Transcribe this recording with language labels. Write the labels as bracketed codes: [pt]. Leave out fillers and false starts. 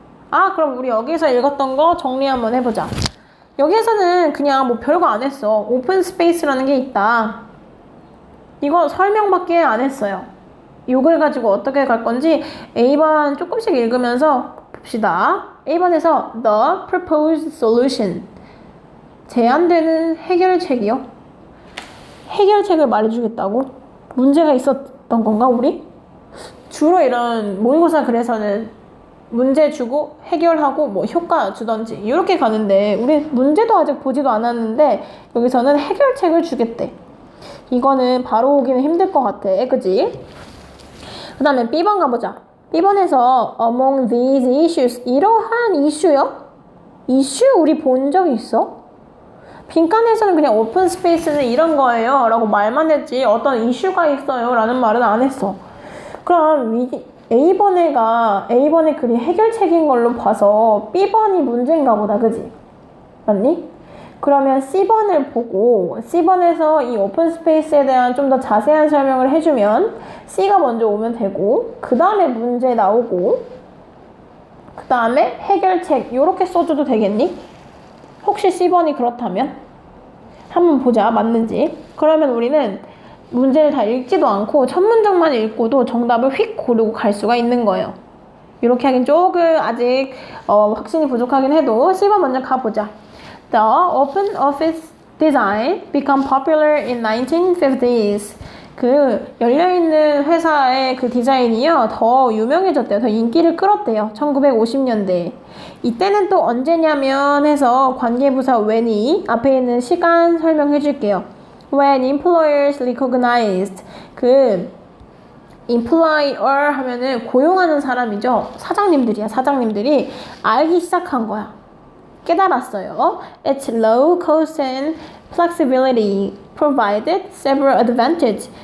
[ko] 아, 그럼 우리 여기서 읽었던 거 정리 한번 해보자. 여기에서는 그냥 뭐 별거 안 했어. 오픈 스페이스라는 게 있다. 이거 설명밖에 안 했어요. 이걸 가지고 어떻게 갈 건지 A번 조금씩 읽으면서 봅시다. A번에서 [en] the proposed solution, [ko] 제안되는 해결책이요. 해결책을 말해주겠다고? 문제가 있었던 건가 우리? 주로 이런 모의고사 글에서는 문제 주고 해결하고 뭐 효과 주던지 이렇게 가는데 우리 문제도 아직 보지도 않았는데 여기서는 해결책을 주겠대. 이거는 바로 오기는 힘들 것 같아. 그지? 그 다음에 B번 가보자. B번에서 [en] among these issues, [ko] 이러한 이슈요? 이슈 우리 본 적 있어? 빈칸에서는 그냥 오픈 스페이스는 이런 거예요 라고 말만 했지 어떤 이슈가 있어요 라는 말은 안 했어. 그럼 A번의 글이 해결책인 걸로 봐서 B번이 문제인가 보다. 그지? 맞니? 그러면 C번을 보고 C번에서 이 오픈 스페이스에 대한 좀 더 자세한 설명을 해주면 C가 먼저 오면 되고 그 다음에 문제 나오고 그 다음에 해결책 이렇게 써줘도 되겠니? 혹시 C번이 그렇다면? 한번 보자. 맞는지. 그러면 우리는 문제를 다 읽지도 않고 첫 문장만 읽고도 정답을 휙 고르고 갈 수가 있는 거예요. 이렇게 하긴 조금 아직 확신이 부족하긴 해도 C번 먼저 가보자. [en] The open office design became popular in 1950s. [ko] 그 열려있는 회사의 그 디자인이요 더 유명해졌대요. 더 인기를 끌었대요. 1950년대. 이때는 또 언제냐면 해서 관계부사 when이 앞에 있는 시간 설명해 줄게요. [en] When employers recognized, [ko] 그 employer 하면은 고용하는 사람이죠. 사장님들이야. 사장님들이 알기 시작한 거야. 깨달았어요. [en] Its low cost and flexibility provided several advantages.